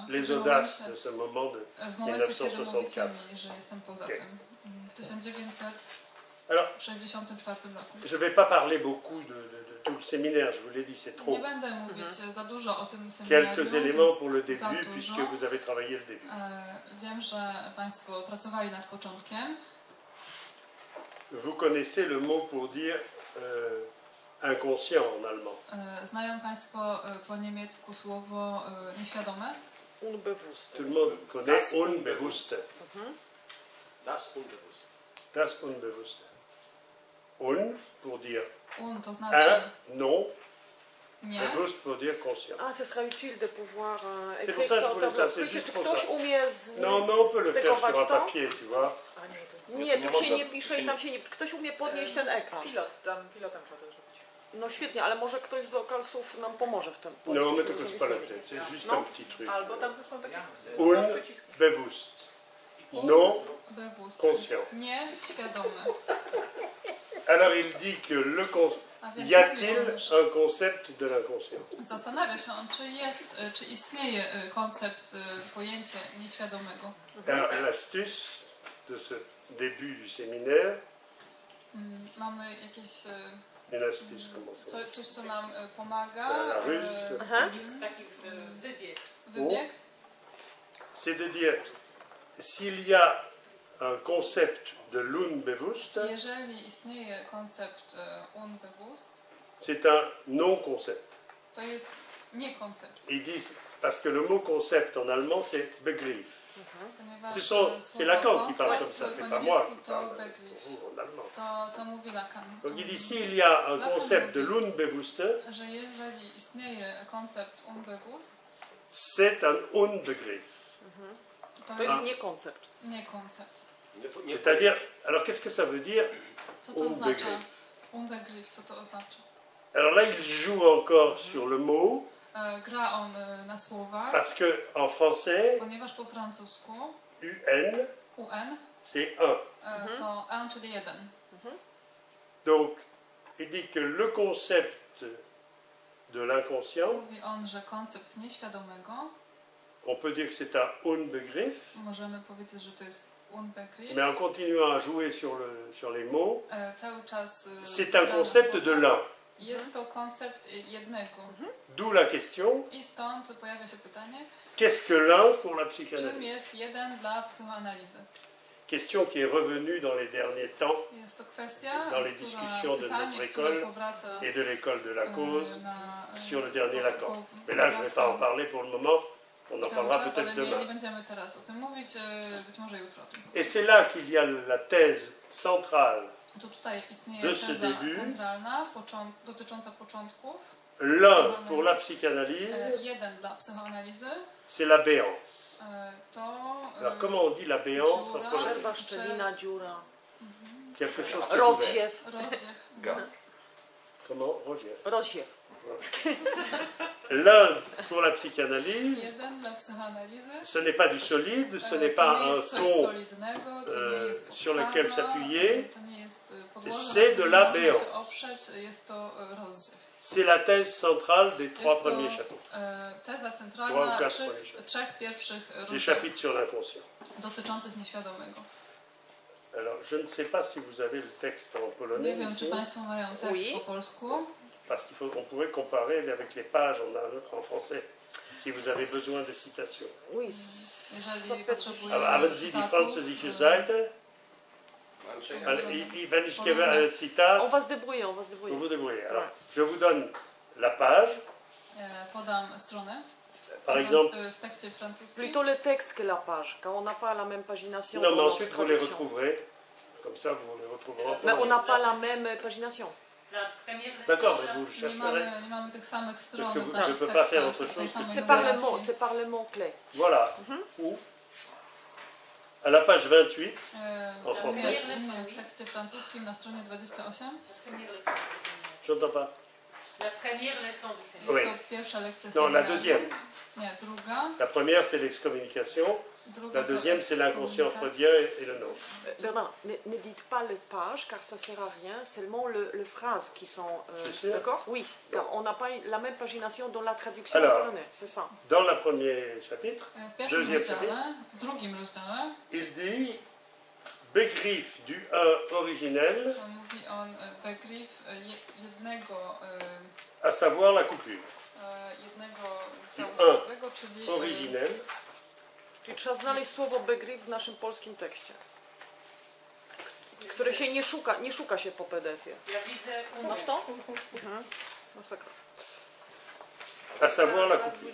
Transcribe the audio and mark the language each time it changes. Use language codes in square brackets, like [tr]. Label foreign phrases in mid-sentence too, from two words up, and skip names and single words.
[fr] les [pl] W [fr] audaces [pl] momencie- [fr] de ce moment de [pl] W momencie, kiedy mówicie 1964. mi, że jestem poza Ok. tym. W 1964 [fr] Alors, [pl] roku. [fr] je ne vais pas parler beaucoup de tout le séminaire, je vous l'ai dit, c'est trop. [pl] Nie będę mówić za dużo o tym seminarium. [fr] Quelques [pl] to [fr] éléments [pl] jest [fr] pour le [pl] za [fr] début, [pl] dużo. [fr] puisque vous avez travaillé le début. [pl] Wiem, że państwo pracowali nad początkiem. [fr] Vous connaissez le mot pour dire inconscient en allemand. [pl] Znają państwo po niemiecku słowo nieświadome? [de] Unbewusst. [fr] Tout le monde connaît Unbewusste. [de] Das Unbewusste. Das Unbewusste. [fr] Un pour dire [pl] To [fr] un, [pl] znaczy [fr] non, [pl] nie. [fr] bewusst pour dire conscient. Ah, ce sera utile de pouvoir C'est pour écrire ça que je ça en voulais ça, tableau. c'est juste [pl] Czy [fr] pour [pl] ktoś [fr] ça. [pl] umie [fr] Non, mais on peut le faire [pl] zdekować [fr] sur un [pl] to? [fr] papier, tu vois. [pl] Nie, tu się nie pisze i tam się nie... Ktoś umie podnieść ten ekran. pilotem trzeba coś zrobić. No świetnie, ale może ktoś z lokalsów nam pomoże w tym. [fr] Non, mais tu ne pas la tête, c'est juste Non. un petit truc. [pl] Albo tam są takie [de] Unbewusst. Non, Bewusst. [fr] conscient. [pl] Nie świadome. [fr] Alors il dit que [pl] A więc [fr] y a-t-il [pl] mówi on, że [fr] un concept de l'inconscient? [pl] zastanawia się on, czy istnieje koncept, pojęcie nieświadomego. [fr] Alors l'astuce de ce début du séminaire, [pl] Mamy jakieś [fr] une astuce comment ça? [pl] coś, co nam pomaga. [fr] La ruse. [pl] Aha. taki wybieg. Wybieg. [fr] C'est de dire, s'il y a un concept de l'unbewusst, [pl] Jeżeli istnieje koncept unbewusst, [fr] c'est un non-concept. [pl] to jest nie koncept. [fr] Ils disent, parce que le mot concept en allemand c'est Begriff. [pl] Ponieważ [fr] C'est Lacan qui parle comme ça, [pl] koncept [fr] c'est [pl] po [fr] pas moi [pl] niemiecku [fr] qui [pl] to [fr] parle [pl] Begriff. [fr] en allemand. [pl] To mówi Lacan. [fr] Donc il dit, s'il y a un concept de l'unbewusst, [pl] Że jeżeli istnieje koncept unbewusst, [fr] c'est un Unbegriff. [pl] to To jest jest nie koncept. nie koncept. [fr] C'est-à-dire, alors qu'est-ce que ça veut dire? [pl] Co to oznacza? Unbegriff, co to oznacza? [fr] Alors là, il joue encore sur le mot, [pl] Gra on na słowach, [fr] parce que en français, [pl] ponieważ po francusku [fr] UN, [pl] UN [fr] c'est un. [pl] to un, czyli jeden. [fr] Donc, il dit que le concept concept de l'inconscient, [pl] Mówi on, że koncept nieświadomego, [fr] on peut dire que c'est un Unbegriff, [pl] możemy powiedzieć, że to jest Unbegriff. [fr] mais en continuant à jouer sur les mots, [pl] Cały czas [fr] c'est un concept de l'un. [pl] jest to koncept jednego. [fr] D'où la question, [pl] I stąd pojawia się pytanie, [fr] qu'est-ce que l'un pour la [pl] czym [fr] psychanalyse? [pl] jest jeden dla psychoanalizy? [fr] Question qui est revenue dans les derniers temps [pl] Jest to kwestia, [fr] Dans les discussions de [pl] pytanie, [fr] notre [pl] które [fr] école [pl] powraca [fr] et de l'école de la cause [pl] na, [fr] sur le dernier Lacan. [pl] po- [fr] Mais là, je ne vais pas en parler pour le moment, on en [pl] cały [fr] parlera [pl] czas, [fr] peut-être [pl] ale nie [fr] demain. [pl] będziemy teraz o tym mówić, być może jutro o tym. [fr] Et c'est là qu'il y a la thèse centrale. [pl] To tutaj istnieje [fr] De ce [pl] teza [fr] début, [pl] centralna dotycząca początków. [fr] L'un pour la psychanalyse, [pl] Jeden dla psychoanalizy [fr] c'est la béance. [pl] to [fr] Alors comment on dit la béance en [pl] dziura, [fr] polonais? [pl] Przerwa, szczelina, dziura, [fr] Quelque chose qui est ouvert. [pl] rozsiew, rozsiew. [fr] Comment? Roger. [pl] rozsiew. [fr] L'un pour la psychanalyse, [pl] Jeden dla psychoanalizy. [fr] ce n'est pas du solide, ce n'est [pl] To [fr] pas [pl] nie [fr] un [pl] jest coś [fr] ton [pl] solidnego, to nie jest [fr] sur lequel [pl] podstawa, [fr] s'appuyer. [pl] to nie jest podłoże, [fr] C'est [pl] na [fr] de [pl] którym [fr] la [pl] można [fr] béance. [pl] się oprzeć, jest to rozsiew. [fr] C'est la thèse centrale des trois [pl] Jest to [fr] premiers chapitres, [pl] teza [fr] Trois [pl] centralna [fr] ou quatre premiers [pl] trzech pierwszych [fr] des [pl] rozdziałów [fr] chapitres sur l'inconscient. [pl] dotyczących nieświadomego. [fr] Alors, je ne sais pas si vous avez le texte en [pl] Nie [fr] polonais [pl] wiem, czy [fr] ici, [pl] Państwo mają tekst [fr] Oui. [pl] po polsku. [fr] parce qu'on pourrait comparer avec les pages en français, si vous avez besoin de citations. Oui, [pl] Jeżeli potrzebujemy [de] Aber Sie die [pl] cytatów, [de] französische Seite, [pl] Andrzej, [de] wenn ich gebe un citat, [fr] on va se débrouiller, on va se vous débrouiller. vous débrouillez. Alors, je vous donne la page, [pl] podam stronę. [fr] par exemple. [pl] W tekście francuskim. [fr] Plutôt le texte que la page, quand on n'a pas la même pagination. Non, mais dans notre ensuite vous les traduction. retrouverez. Comme ça, vous les retrouverez en Mais on polonais. n'a pas la même pagination. La première leçon, D'accord, mais la- vous le [pl] Nie [fr] chercherez. [pl] mamy tych samych stron. [fr] Parce que [pl] w [fr] vous- [pl] naszych [fr] je peux pas faire [pl] tekstach, [fr] autre [pl] tej [fr] chose que [pl] samej [fr] C'est par le [pl] numeracji. [fr] mot, c'est par le mot clé. Voilà. Où à la page 28, En français. [pl] W tekście francuskim na stronie 28 [fr] La première leçon du séminaire. j'entends pas. La première leçon du séminaire. Oui. [pl] jest to pierwsza lekcja [fr] Non, la [pl] seminarium. [fr] deuxième. [pl] Nie, druga. [fr] La première, c'est l'excommunication. [pl] Druga [fr] La [pl] to [fr] deuxième, c'est l'inconscient [pl] ekskomunikacja. [fr] freudien et le nôtre. Bernard, ne dites pas les pages car ça sert à rien, seulement le phrases qui sont. C'est sûr? D'accord? Oui, car on n'a pas la même pagination dans la traduction Alors. polonaise, c'est ça. Dans le premier chapitre, [pl] W pierwszym [fr] Deuxième [pl] rozdziale, w drugim rozdziale, [fr] il dit Begriff du un originel, [pl] to mówi on begriff jednego, [fr] à savoir la coupure. [pl] jednego I całościowego, czyli [fr] Originel, [pl] Czyli trzeba znaleźć słowo begriff w naszym polskim tekście. Które się nie szuka się po PDF-ie. Ja widzę Masz to? Masakra. [fr] à savoir la coupure.